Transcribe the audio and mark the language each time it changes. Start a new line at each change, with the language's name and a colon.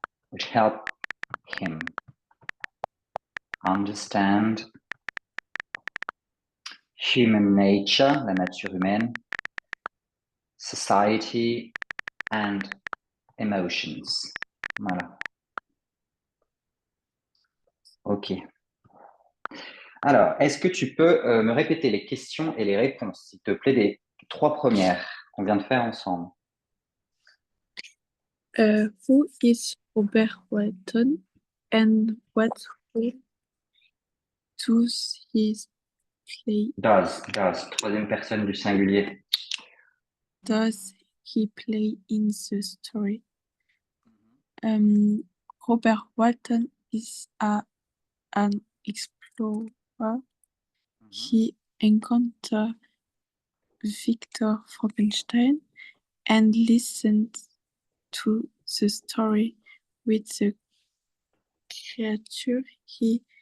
English: which help him understand human nature,
French: la nature humaine,
English: society and emotions. Voilà.
French: Ok. Alors, est-ce que tu peux me répéter les questions et les réponses, s'il te plaît, des trois premières qu'on vient de faire ensemble?
English: Who is Robert Walton and what role does he play?
French: Does, troisième personne du singulier.
English: does he play in the story? Robert Walton is an explorer. He encountered Victor Frankenstein and listened to the story with the creature he